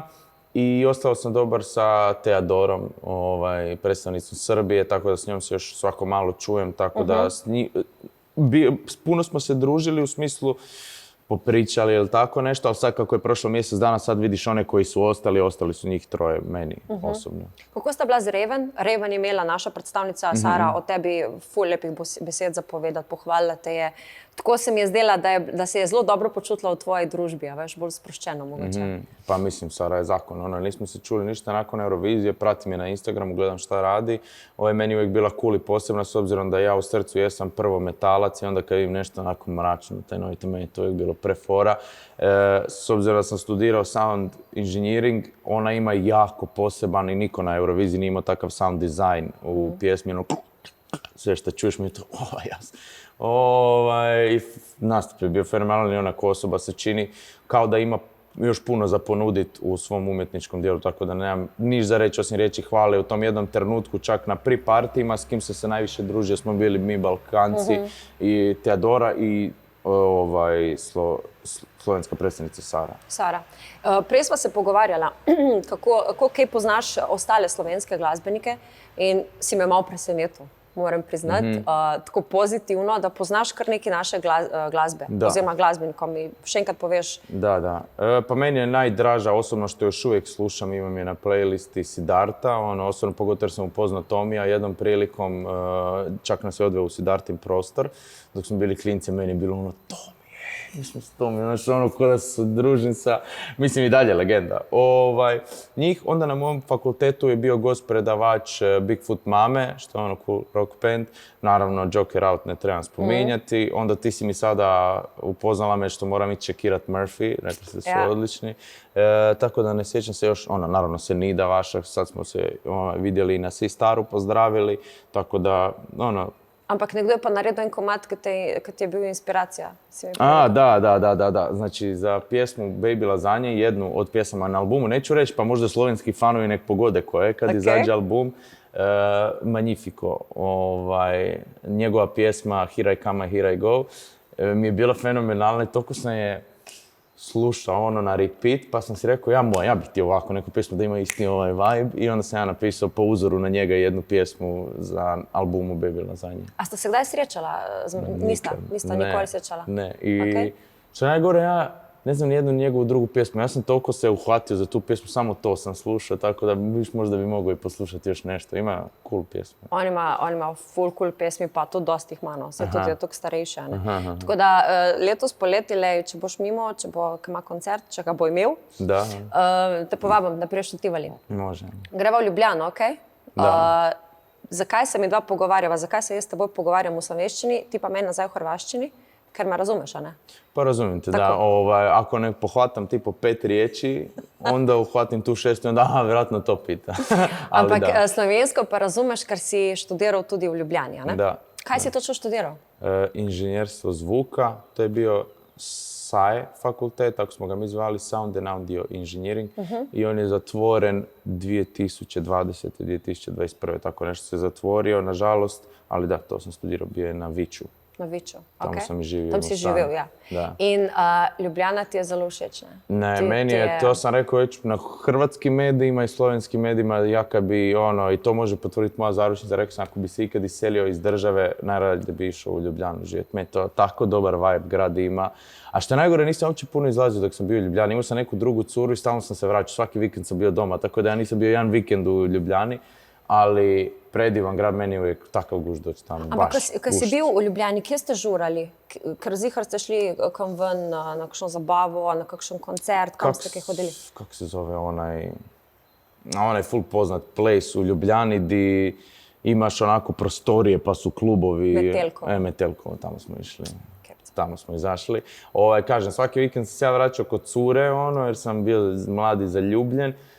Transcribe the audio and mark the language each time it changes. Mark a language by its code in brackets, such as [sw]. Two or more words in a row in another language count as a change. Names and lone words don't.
[hr] I ostao sam dobar sa Teadorom, predstavnicom Srbije, tako da s njom se još svako malo čujem, tako da puno smo se družili u smislu popričali ili tako nešto, ali sad kako je prošlo mjesec dana, sad vidiš one koji su ostali su njih troje meni osobno. [sl] Kako sta bila z Raven? Raven je imela naša predstavnica Sara o tebi ful lepih besed zapovedati, pohvalila te je. Tako se mi je zdela, da se je zelo dobro počutila v tvoji družbi, a veš, bolj sproščeno mogoče. [hr] Pa mislim, Sara je zakon, nismo se čuli ništa nakon Eurovizije, pratim je na Instagramu, gledam šta radi. Ovo je meni uvijek bila cool i posebna, s obzirom da ja u srcu jesam prvo metalac i onda kad vidim nešto onako mračno, tajnovito, meni je to uvijek bilo prefora. S obzirom da sam studirao [en] sound engineering, [hr] ona ima jako poseban i niko na Euroviziji nije imao takav [en] sound design [hr] u pjesmi, sve što čuješ mi je to, jasno. Nastup je bio fenomenalan i onako osoba se čini kao da ima još puno za ponuditi u svom umjetničkom dijelu, tako da nemam niš za reći osim riječi hvale. U tom jednom trenutku čak na pre-partijima s kim se najviše družio smo bili mi Balkanci i Teadora i slovenska predstavnica Sara. Sara. [sl] Prej sva se pogovarjala, kako kaj poznaš ostale slovenske glasbenike in si me malo presenetil. Moram priznati, tako pozitivno, da poznaš kar neki naše glasbe, oziroma glasbenikom i še enkrat poveš. [hr] Da. Pa meni je najdraža, osobno što još uvijek slušam, imam je na playlisti Siddharta, osobno pogotovo jer sam upoznao Tomija, jednom prilikom čak nas je odveo u Siddhartin prostor, dok smo bili klinci, meni je bilo mislim s Tomijom, znači ko da se družim sa, mislim i dalje legenda. Njih, onda na mom fakultetu je bio gost predavač Bigfoot Mame, što je [en] cool rock band, [hr] naravno Joker Out ne trebam spominjati, onda ti si mi sada upoznala me što moram ići čekirat Murphy, rekli ste su odlični, tako da ne sjećam se još, naravno se Nida vaša, sad smo se vidjeli i na Staru pozdravili, tako da, [sl] Ampak nekdo je pa naredil en komad, kad ti je bil inspiracija. [hr] Da. Znači, za pjesmu Baby Lazanje, jednu od pjesama na albumu, neću reći, pa možda slovenski fanovi nek pogode koje, kad izađe album, Magnifico, njegova pjesma Here I Come, Here I Go, mi je bila fenomenalna i toliko sam je slušao na repeat, pa sam si rekao ja bih htio ovako neku pjesmu da ima isti ovaj vibe i onda sam ja napisao po uzoru na njega jednu pjesmu za albumu Baby Lazanje. [sl] A ste se kdaj srečala? Nista nikoli srečala? [hr] Ne, i što najgore, ja ne znam nijednu njegovu drugu pjesmu. Ja sam toliko se uhvatio za tu pjesmu, samo to sam slušao, tako da možda bi mogao i poslušati još nešto. Ima cool pjesme. [sl] On ima [en] full cool [sl] pjesmi, pa tudi dosti jih ima, no. Saj tudi je toliko starejša, ne. Tako da letos poleti, če boš mimo, če ima koncert, če ga bo imel, te povabim, da prideš v Tivoli. [hr] Može. [sl] Greva v Ljubljano, okej? [hr] Da. [sl] Zakaj se mi dva pogovarjava, zakaj se jaz s teboj pogovarjam v slovenščini, ti pa meni nazaj v hrvaščini? Ker me razumeš, a ne? [hr] Pa razumijem te, da. Ako ne pohvatam ti po 5 riječi, onda uhvatim tu 6 i onda, vjerojatno to pita. [sl] Ampak slovensko pa razumeš, ker si študiral tudi v Ljubljani, a ne? [hr] Da. [sl] Kaj si točno študiral? [hr] Inženjerstvo zvuka, to je bio SAE fakultet, tako smo ga mi zvali, [en] Sound and Audio Engineering, [hr] i on je zatvoren 2020. 2021. Tako nešto se zatvorio, nažalost, ali da, to sam studirao, bio je na Viču. Na Viču. Tamo sam i živio. [sl] Tam si živio, ja. [hr] Da. [sl] In Ljubljana ti je zelo všeč, ne? [hr] Ne, meni je, to sam rekao već na hrvatskim medijima i slovenskim medijima, ja kad bi i to može potvrditi moja zaručnica, rekao sam ako bi se ikad iselio iz države, najradije da bi išao u Ljubljanu živjeti. Meni to tako dobar vibe grad ima. A što je najgore, nisam uopće puno izlazio dok sam bio u Ljubljani. Imao sam neku drugu curu i stalno sam se vraćao. Svaki vikend sam bio doma, tako da ja nisam bio jedan vikend u Ljubljani. Ali predivan grad, meni je uvijek takav gušt doći tamo. [sl] Ampak, ko si bil v Ljubljani, kje ste žurali? Ker zihar ste šli kam ven na kakšno zabavo, na kakšen koncert, kam ste kaj hodili? [hr] Kako se zove onaj full poznat place u Ljubljani di imaš onako prostorije pa su klubovi. Metelkovo. Metelkovo, tamo smo išli. Tamo smo izašli. Kažem, svaki vikend sam se ja vraćao kod cure, jer sam bio mlad i zaljubljen.